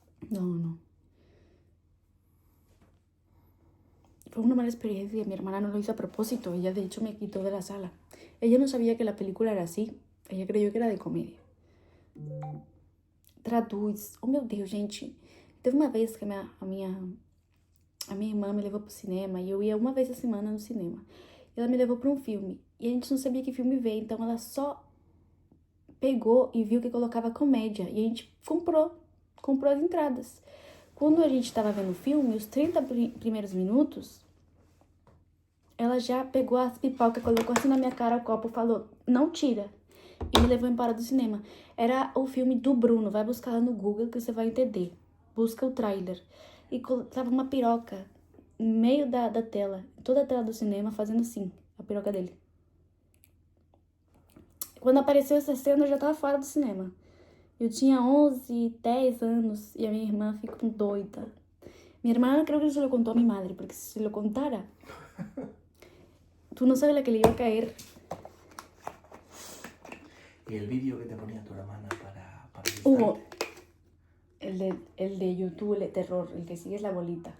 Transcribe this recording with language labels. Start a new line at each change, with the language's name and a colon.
Spanish: No. Fue una mala experiencia. Mi hermana no lo hizo a propósito. Ella, de hecho, me quitó de la sala. Ella no sabía que la película era así. Ella creyó que era de comédia.
Portuguese: Traduz. Oh, meu Deus, gente. Teve uma vez que a minha irmã me levou pro cinema e eu ia uma vez a semana no cinema. Ela me levou para um filme e a gente não sabia que filme ver, então ela só pegou e viu que colocava comédia e a gente comprou as entradas. Quando a gente estava vendo o filme, os 30 primeiros minutos, ela já pegou as pipocas, colocou assim na minha cara o copo e falou, não tira. E me levou embora do cinema. Era o filme do Bruno, vai buscar lá no Google que você vai entender. Busca o trailer. E tava uma piroca no meio da tela, toda a tela do cinema, fazendo assim, a piroca dele. Quando apareceu essa cena, eu já tava fora do cinema. Eu tinha 11, 10 anos e a minha irmã ficou doida.
Spanish: Mi hermana creo que se lo contó a mi madre, porque si se lo contara, tú no sabes la que le iba a caer. ¿Y el vídeo que te ponía tu hermana para Hugo, asustarte? el de YouTube, el de terror, el que sigue es la bolita.